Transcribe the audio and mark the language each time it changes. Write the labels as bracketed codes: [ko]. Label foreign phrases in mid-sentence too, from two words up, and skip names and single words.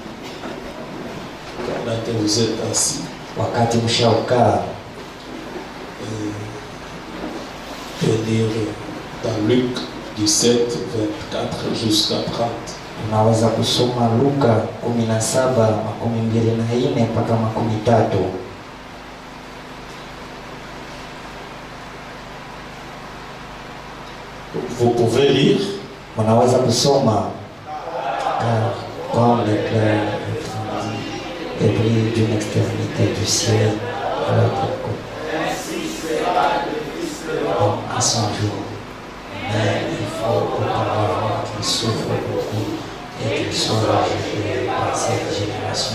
[fr] Quand vous êtes assis. [sw] Wakati mshaokaa. [fr] Et lire dans Luc 17:24 jusqu'à 30. [sw] Unaweza kusoma Luka 17:24 mpaka 30. [fr] Vous pouvez lire. [sw] Unaweza kusoma. [fr] Quand l'éclair est brille d'une extrémité du ciel à l'autre côté. À son jour. Mais il faut auparavant qu'il souffre beaucoup et qu'il soit rejeté par cette génération.